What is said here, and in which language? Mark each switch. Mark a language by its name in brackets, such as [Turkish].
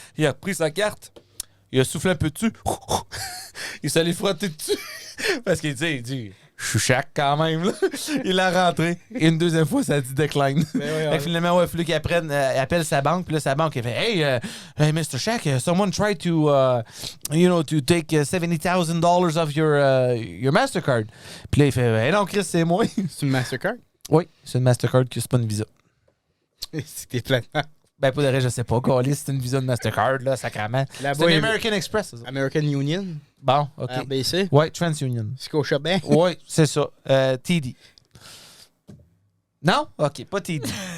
[French] Il a pris sa carte, il a soufflé un peu dessus, il s'est allé frotter dessus parce qu'il dit je suis Shaq quand même. Là. Il l'a rentré. Et une deuxième fois, ça a dit decline. Fait que finalement, il a fallu qu'il appelle sa banque. Puis là, sa banque, elle fait [English] Hey, Mr. Shaq, someone tried to, to take $70,000 of your Mastercard. [French] Puis là, il fait Hey, non, Chris, c'est moi. C'est une Mastercard? Oui, c'est une Mastercard, c'est pas une Visa. C'est que t'es plein. Ben, pour le reste, je sais pas. Carlis, c'est une Visa de Mastercard, là, sacrément. Là-bas, C'est une il y a- American Express, ça. American Union. Bon, OK. RBC. Ouais, TransUnion. Scotiabank. Oui, c'est ça. TD. Non? OK, pas TD.